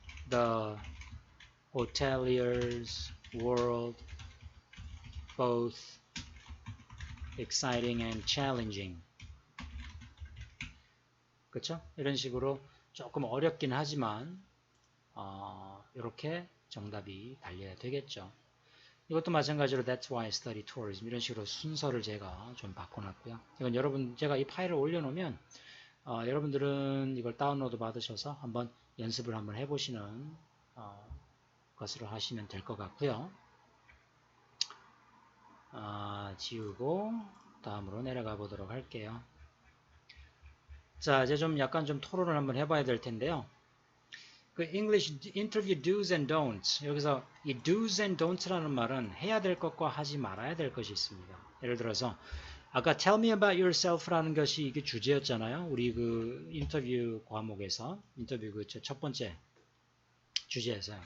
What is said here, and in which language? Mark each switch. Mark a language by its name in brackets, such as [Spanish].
[English] The hotelier's world both exciting and challenging. [Korean] 그쵸? 이런 식으로 조금 어렵긴 하지만 이렇게 정답이 달려야 되겠죠. 이것도 마찬가지로 [English] That's why I study tourism [Korean] 이런 식으로 순서를 제가 좀 바꿔놨고요. 이건 제가 이 파일을 올려놓으면 여러분들은 이걸 다운로드 받으셔서 한번 연습을 한번 해보시는 것으로 하시면 될 것 같고요. 지우고 다음으로 내려가 보도록 할게요. 자, 이제 약간 토론을 한번 해봐야 될 텐데요. 그 [English] English interview do's and don'ts. [Korean] 여기서 이 [English] do's and don'ts [Korean] 라는 말은 해야 될 것과 하지 말아야 될 것이 있습니다. 예를 들어서 아까 [English] tell me about yourself [Korean] 라는 것이 이게 주제였잖아요. 우리 그 인터뷰 과목에서 인터뷰 그 첫 번째 주제에서요.